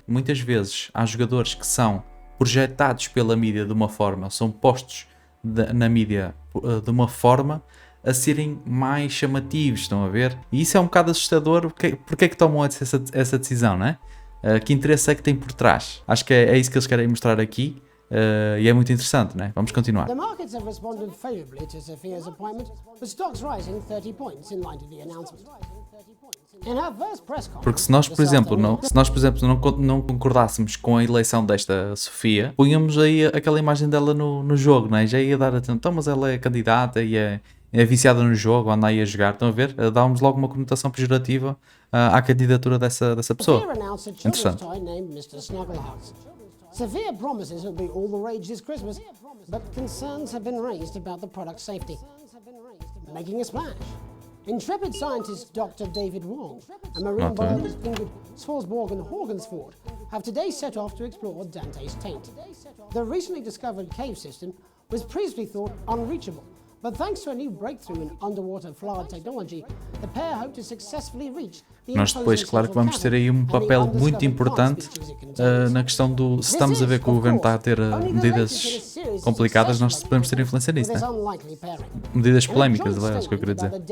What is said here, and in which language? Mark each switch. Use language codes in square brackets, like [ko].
[pt] Muitas vezes há jogadores que são projetados pela mídia de uma forma, são postos na mídia de uma forma a serem mais chamativos, estão a ver? E isso é um bocado assustador. Porque é que tomam essa decisão, não é? Que interesse é que tem por trás? Acho que é isso que eles querem mostrar aqui, e é muito interessante, não é? Vamos continuar. [en] The markets have responded favorably to Sophia's appointment, with stocks rising 30 points in light of the announcement. In her first press conference, [pt] Porque se nós, por exemplo, não concordássemos com a eleição desta Sofia, punhamos aí aquela imagem dela no jogo, não é? Já ia dar atenção, então, mas ela é candidata e é viciada no jogo, anda aí a jogar, estão a ver? Dá-nos logo uma conotação pejorativa à candidatura dessa pessoa. [en] Sophia announced a children's [pt] Interessante. [en] toy named Mr. Snugglehearts. Sophia promises it'll be all the rage this Christmas, but concerns have been raised about the product's safety. Making a splash. Intrepid scientist Dr. David Wong and marine biologist Ingrid Swarsborg and Horgensford have today set off to explore Dante's taint. The recently discovered cave system was previously thought unreachable, but thanks to a new breakthrough in underwater flood technology, the pair hope to successfully reach the [pt] Nós depois, claro que vamos ter aí um papel muito importante na questão do... Se estamos a ver que o governo está a ter medidas complicadas, nós podemos ter influência nisso, né? Medidas polémicas, aliás, que eu queria dizer.